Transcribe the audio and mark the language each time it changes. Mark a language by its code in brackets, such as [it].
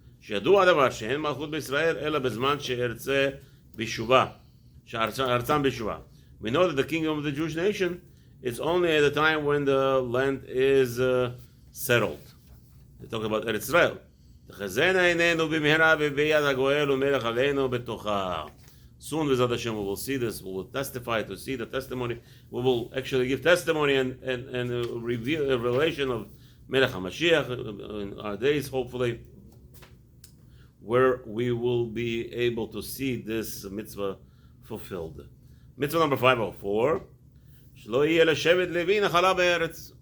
[he] שידוע הדבר שאין מלכות בישראל אלא בזמן שארצה בשובה, שארצם בשובה. [en] We know that the kingdom of the Jewish nation is only at the time when the land is settled. They talk about Eretz Israel. [he] תחזינה עינינו במהרה וביד הגואל ומלך עלינו בתוכה. [en] Soon, V'ezrat Hashem, we will see this. We will testify to see the testimony. We will actually give testimony and reveal a revelation of Melech HaMashiach in our days, hopefully, where we will be able to see this mitzvah fulfilled. Mitzvah number 504. [he] שלא יהיה לשבט לוי נחלה בארץ.